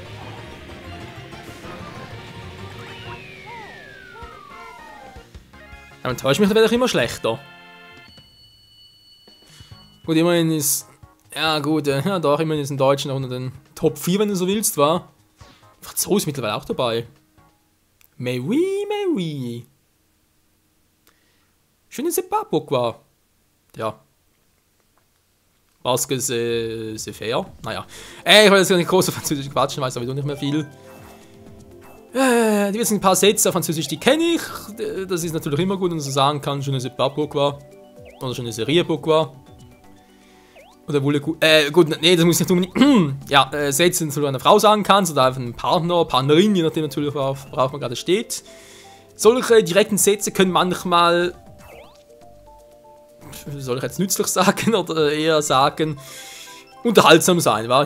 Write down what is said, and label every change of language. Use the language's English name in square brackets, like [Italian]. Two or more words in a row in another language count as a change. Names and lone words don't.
[German] Ja, dann täuscht mich, dann werde ich immer schlechter. Gut, immerhin ist... Ja gut, ja doch, immerhin ist ein Deutscher noch unter den Top 4, wenn du so willst, war. Franzose ist mittlerweile auch dabei. [French] Mais oui, mais oui. Je ne sais pas pourquoi. Ja. Parce que c'est fair. Naja. [German] Ich will jetzt gar nicht groß auf Französisch quatschen, weiß sowieso nicht mehr viel. Die wissen ein paar Sätze auf Französisch, die kenne ich. Das ist natürlich immer gut, wenn man so sagen kann, [French] je ne sais pas pourquoi. Oder je ne sais rien pourquoi. [German] Oder wohl gut, nee, das muss nicht unbedingt. Ja, Sätze, die du einer Frau sagen kannst, oder einfach einem Partner, Partnerin, je nachdem natürlich, worauf man gerade steht. Solche direkten Sätze können manchmal, soll ich jetzt nützlich sagen, oder eher sagen, unterhaltsam sein, wa?